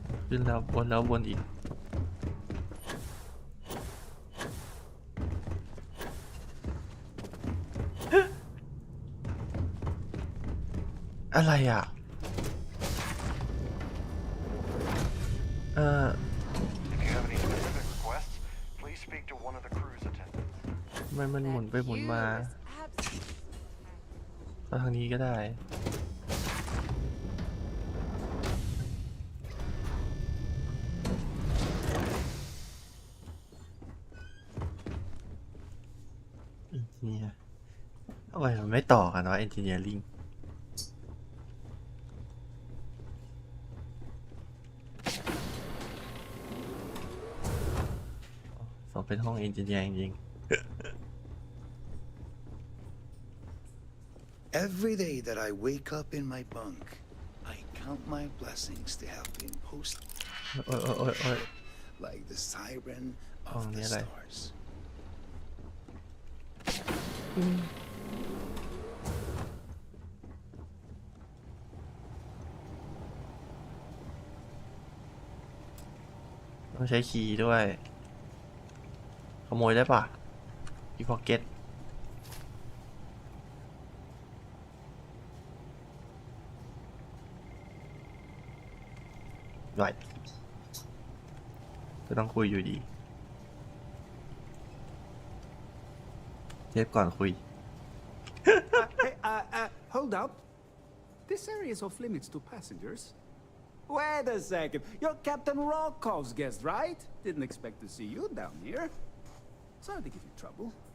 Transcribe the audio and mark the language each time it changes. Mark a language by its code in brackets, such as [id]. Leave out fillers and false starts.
[th] ขึ้นแล้ววนอีกอะไรอ่ะ [en] If you have any specific requests, please speak to one of the crew's attendants. [th] มันหมุนไปหมุนมาทางนี้ก็ได้เนี่ยทำไมมันไม่ต่อกันวะ engineering เป็นห้อง engineer จริง [en] Every day that I wake up in my bunk, I count my blessings to have been posted like the siren of the stars. อ [th] ต้องใช้คีย์ด้วยขโมยได้ปะอีพ็อกเก็ตไหวก็ต้องคุยอยู่ดีเทปก่อนคุย [en] Hold up. This area is off limits to passengers. Wait a second. You're Captain Rockov's guest, right? Didn't expect to see you down here. Sorry to give you trouble.